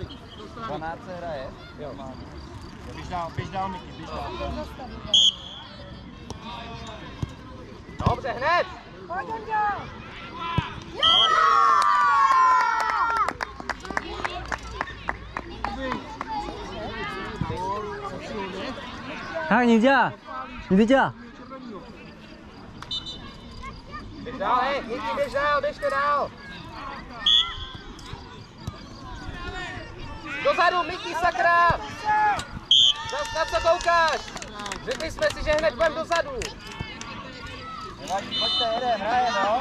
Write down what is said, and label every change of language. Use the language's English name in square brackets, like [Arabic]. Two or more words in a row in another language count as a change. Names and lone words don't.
[Czech] 12 hraje? Jo. Běž dál, Miky, běž dál. Dobře, hned! Pojď, Ondra. [Vietnamese] Hai, nhìn chưa? Nhìn thấy chưa? [Czech] Běž dál, hej, Miky, běžte dál! Dozadu, Miky, sakra! Zas na co koukáš? Řekli jsme si, že hned budem dozadu. Nevadí, pojďte, jedem, hrajem, no.